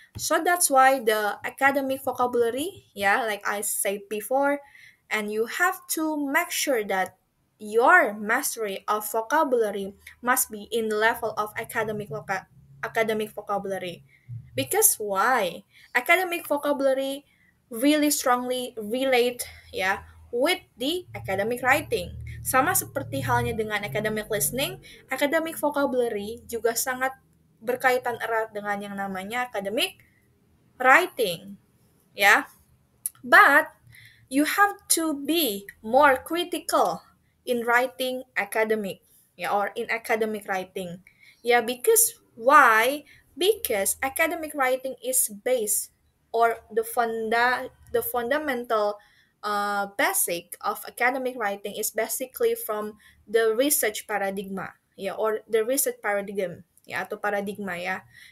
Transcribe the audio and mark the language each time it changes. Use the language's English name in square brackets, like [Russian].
[English] So that's why the academic vocabulary, yeah, like I said before, and you have to make sure that your mastery of vocabulary must be in the level of academic vocabulary. Because why? Academic vocabulary really strongly relate, ya, with the academic writing. [Indonesian] Sama seperti halnya dengan academic listening, academic vocabulary juga sangat berkaitan erat dengan yang namanya academic writing, ya. [English] But you have to be more critical in writing academic, yeah, or in academic writing. Yeah, because why? Because academic writing is based, or the fundamental basic of academic writing is basically from the research paradigma, yeah, or the research paradigm, yeah, [Indonesian] atau paradigma, [English] ya.